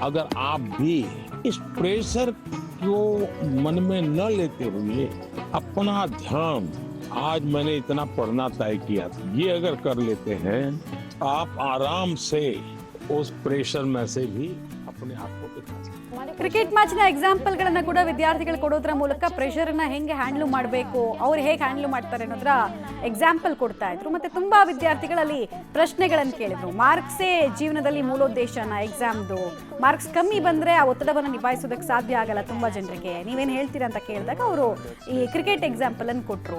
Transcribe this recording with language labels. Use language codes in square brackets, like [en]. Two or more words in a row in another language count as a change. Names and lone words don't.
[hi] अगर आप भी इस प्रेशर को मन में न लेते हुए अपना ध्यान, आज मैंने इतना पढ़ना तय किया था, ये अगर कर लेते हैं, आप आराम से उस प्रेशर में से भी अपने आप को दिखा सकते हैं। [en] cricket match [kn] ಎಕ್ಸಾಂಪಲ್ಗಳನ್ನ ಕೂಡ ವಿದ್ಯಾರ್ಥಿಗಳು ಕೊಡೋದ್ರ ಮೂಲಕ ಪ್ರೆಷರ್ನ ಹೆಂಗೆ ಹ್ಯಾಂಡ್ಲ್ ಮಾಡಬೇಕು, ಅವ್ರು ಹೇಗೆ ಹ್ಯಾಂಡ್ಲ್ ಮಾಡ್ತಾರೆ ಅನ್ನೋದ್ರ ಎಕ್ಸಾಂಪಲ್ ಕೊಡ್ತಾ ಇದ್ರು. ಮತ್ತೆ ತುಂಬಾ ವಿದ್ಯಾರ್ಥಿಗಳಲ್ಲಿ ಪ್ರಶ್ನೆಗಳನ್ನು ಕೇಳಿದ್ರು. ಮಾರ್ಕ್ಸೇ ಜೀವನದಲ್ಲಿ ಮೂಲೋದ್ದೇಶನ ಎಕ್ಸಾಮ್ದು, ಮಾರ್ಕ್ಸ್ ಕಮ್ಮಿ ಬಂದ್ರೆ ಆ ಒತ್ತಡವನ್ನು ನಿಭಾಯಿಸೋದಕ್ಕೆ ಸಾಧ್ಯ ಆಗಲ್ಲ ತುಂಬಾ ಜನರಿಗೆ, ನೀವೇನು ಹೇಳ್ತೀರಾ ಅಂತ ಕೇಳಿದಾಗ ಅವರು ಈ [en] cricket example [kn] ಅನ್ನು ಕೊಟ್ಟರು.